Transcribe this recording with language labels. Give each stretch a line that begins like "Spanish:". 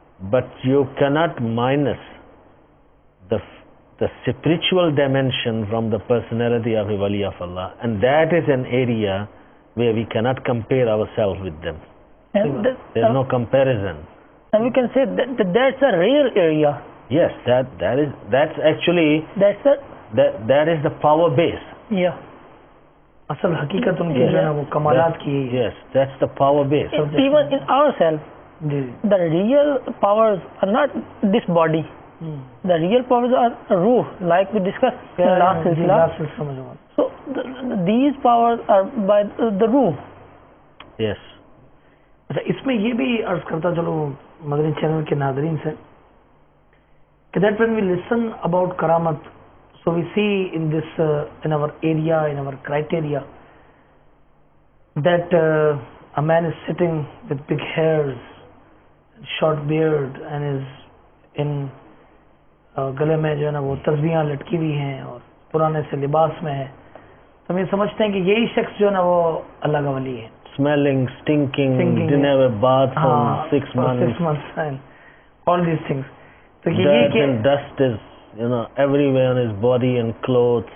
English: But you cannot minus the spiritual dimension from the personality of a wali of Allah, and that is an area where we cannot compare ourselves with them. And there's no comparison. And we can say that's a real area. Yes, that's actually that is the power base. Yeah.
Hindi: असल हकीकत उनकी जो है वो कमालात की.
English: Yes, that's the power base. Even in ourselves, the real powers are not this body. The real powers are ruh, like we discussed in last silsila. So these powers are by the ruh. Yes.
Hindi: अच्छा, इसमें ये भी अर्ज करता चलो Madani channel के Nadreen से कि
English: that when we listen about
Hindi: करामत,
English: so we see in this in our area, in our criteria, that a man is sitting with big hairs, short beard, and is in
Hindi: गले में जो है ना वो तस्बीहां लटकी हुई हैं और पुराने से लिबास में है, तो हम ये समझते हैं कि यही शख्स जो है ना वो अल्लाह का वली है.
English: Smelling, stinking, didn't have a bath for 6 months. 6 months and all these things.
Hindi: तो
English: Dirt and dust is everywhere on his body and clothes.